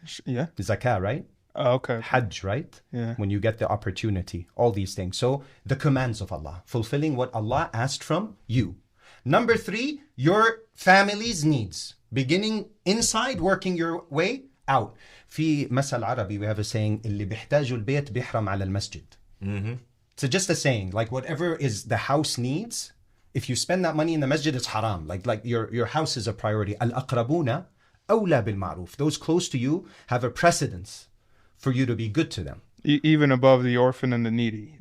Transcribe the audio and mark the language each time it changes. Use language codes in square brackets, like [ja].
[en] Yeah. Zakah, right? Okay. Hajj, right? Yeah. When you get the opportunity, all these things. So the commands of Allah, fulfilling what Allah asked from you. Number three, your family's needs. Beginning inside, working your way out. [ar] في مثل عربي, [en] we have a saying, [ar] اللي بيحتاج البيت بيحرم على المسجد. [en] So just a saying, like whatever is the house needs, if you spend that money in the masjid, it's haram. Like your house is a priority. [ar] Al-aqrabuna awla bil-ma'ruf. [en] Those close to you have a precedence for you to be good to them. Even above the orphan and the needy.